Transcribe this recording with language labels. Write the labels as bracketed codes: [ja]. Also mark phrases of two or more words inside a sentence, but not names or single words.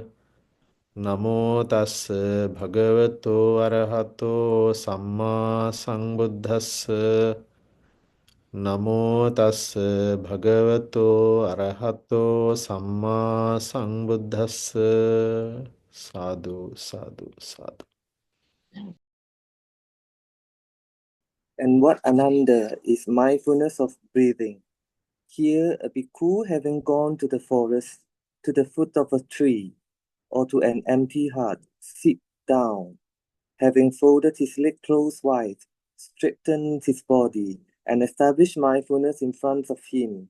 [pi] Namo tassa bhagavato arahato samma sambuddhassa. Namo tassa bhagavato arahato samma sambuddhassa. Sadhu, sadhu, sadhu. [en] And what ānanda is mindfulness of breathing. Here, a bhikkhu having gone to the forest, to the foot of a tree, or to an empty hut, sit down, having folded his leg crosswise, straightened his body, and established mindfulness in front of him.